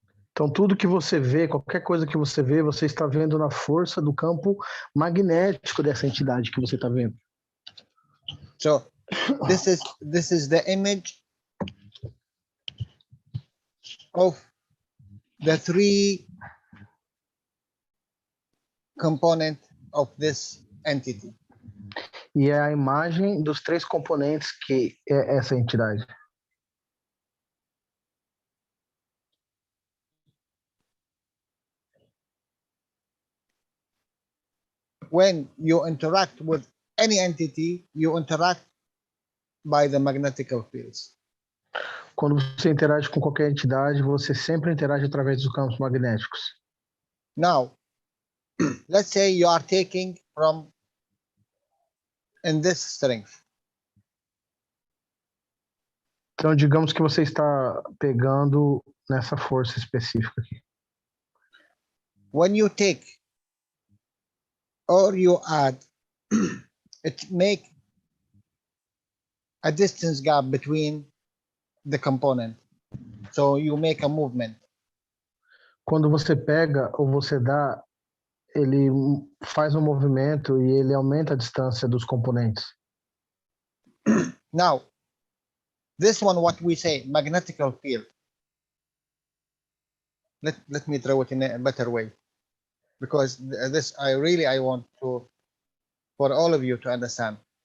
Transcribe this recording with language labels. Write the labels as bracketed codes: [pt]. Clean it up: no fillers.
[pt] Então, tudo que você vê, qualquer coisa que você vê, você está vendo na força do campo magnético dessa entidade que você está vendo. [en] So, this is the image of the 3 component of this entity. [pt] E é a imagem dos 3 componentes que é essa entidade. [en] When you interact with any entity, you interact by the magnetical fields. [pt] Quando você interage com qualquer entidade, você sempre interage através dos campos magnéticos. [en] Now, let's say you are taking from in this strength. [pt] Então, digamos que você está pegando nessa força específica aqui. [en] When you take or you add, it make a distance gap between the component. So you make a movement. [pt] Quando você pega ou você dá, ele faz um movimento e ele aumenta a distância dos componentes. [en] Now, this one, what we say, magnetical field. Let me throw it in a better way, because this I want to, for all of you to understand.